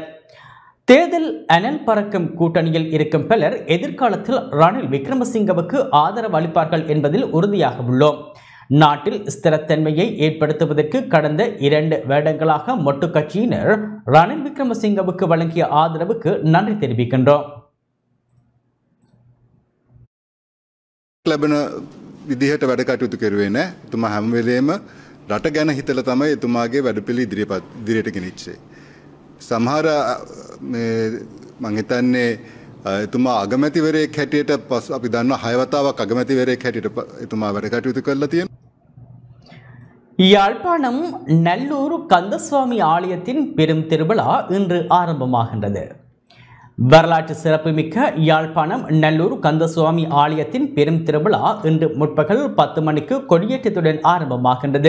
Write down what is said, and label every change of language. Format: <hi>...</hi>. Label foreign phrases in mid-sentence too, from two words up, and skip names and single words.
<ta>தேர்தல் அனல் பறக்கும் கூட்டணியில் இருக்கும் பலர் எதிர்காலத்தில் ரணில் விக்ரமசிங்கவுக்கு ஆதரவு அளிப்பார்கள் என்பதில் உறுதியாக உள்ளோம். நாட்டில் ஸ்திரத்தன்மையை ஏற்படுத்துவதற்கு கடந்த 2 வருடங்களாக மொட்டு கட்சியினர் ரணில் விக்ரமசிங்கவுக்கு வழங்கிய ஆதரவுக்கு நன்றி தெரிவிக்கின்றோம்.</ta> <si>ලැබෙන විදිහට වැඩ කටයුතු කරුවේ නැහැ. එතුමා හැම වෙලේම රට ගැන හිතලා තමයි එතුමාගේ වැඩපිළි ඉදිරියට ගෙනිච්චේ. සමහර මම හිතන්නේ එතුමා අගමැතිවරයෙක් හැටියට අපි දන්නවා 6 වතාවක් අගමැතිවරයෙක් හැටියට එතුමා වැඩ කටයුතු කරලා තියෙනවා.</si> <ta>யாழ்ப்பாணம் நல்லூர் கந்தசுவாமி ஆலயத்தின் பெரும் திருவிழா இன்று ஆரம்பமாகின்றது. வரலாற்று சிறப்புமிக்க யாழ்ப்பாணம் நல்லூர் கந்தசுவாமி ஆலயத்தின் பெரும் திருவிழா இன்று முற்பகல் 10 மணிக்கு கொடியேற்றத்துடன் ஆரம்பமாகின்றது.</ta>